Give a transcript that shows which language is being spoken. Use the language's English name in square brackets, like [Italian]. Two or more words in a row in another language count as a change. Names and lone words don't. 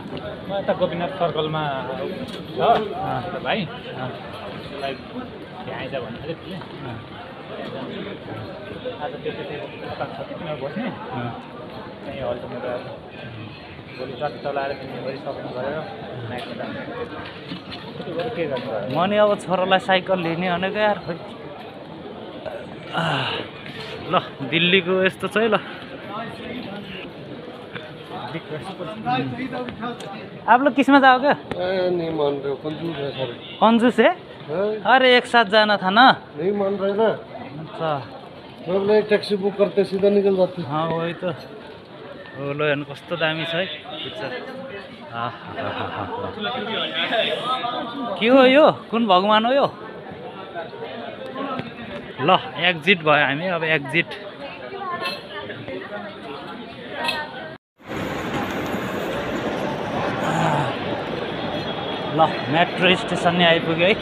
[Nepali] म यता गोपीनाथ सर्कलमा छ भाइ त्यसलाई आइज भन्नु थियो कि आज त्यति बस्ने त्यहीँ अल्टरनेट भोलि जति चलाएर किन्ने सक्नु गरेर नाइटमा जानु के गर्नु। म नि अब छोरालाई साइकल लिने भनेको यार खोइ। ल दिल्लीको यस्तो छ है। [Hindi] ल आप लोग किस में जाओगे? नहीं मान रहे हो, कंजूस है सर। कंजूस है? अरे एक साथ जाना था ना। नहीं मान रहे ना। अच्छा सब लोग टैक्सी बुक करते सीधा निकल जाते। हाँ वही तो। [Nepali] लो हेर्नु कस्तो दामी छ है पिक्चर। के हो यो? कुन भगवान हो यो? ल एक्जिट भयो हामी। अब एक्जिट। ल मेट्रो स्टेसन नै आइपुग्यो है।